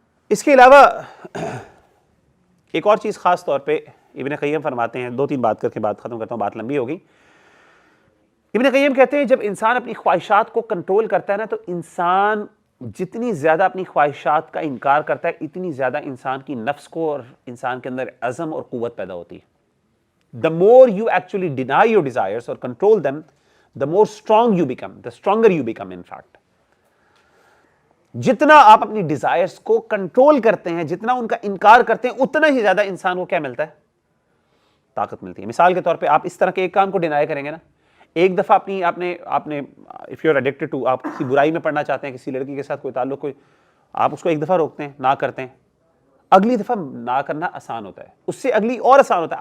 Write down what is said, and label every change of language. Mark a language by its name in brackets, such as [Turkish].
[Urdu] اس کے علاوہ ایک اور چیز خاص طور پہ ابن قیم فرماتے ہیں, 2-3 بات کر کے بات ختم کرتا ہوں, بات لمبی ہوگی. ابن قیم کہتے ہیں جب انسان اپنی خواہشات کو کنٹرول کرتا ہے نا, تو انسان جتنی زیادہ اپنی خواہشات کا انکار کرتا ہے, اتنی زیادہ انسان کی نفس کو اور انسان کے اندر عزم اور قوت پیدا ہوتی ہے. [English] The more you actually deny your desires or control them, the more strong you become, the stronger you become in fact. [Urdu] جتنا آپ اپنی ڈیزائرز کو کنٹرول کرتے ہیں, جتنا ان کا انکار کرتے ہیں, اتنا ہی زیادہ انسان کو کیا ملتا ہے؟ طاقت ملتی ہے. مثال کے طور پہ آپ اس طرح کے ایک کام کو ڈینائی کریں گے نا, ایک دفعہ آپ نے if you are addicted to, آپ کسی برائی میں پڑنا چاہتے ہیں, کسی لڑکی کے ساتھ کوئی تعلق, آپ اس کو ایک دفعہ روکتے ہیں, نہ کرتے ہیں, اگلی دفعہ نہ کرنا آسان ہوتا ہے, اس سے اگلی اور آسان ہوتا ہے.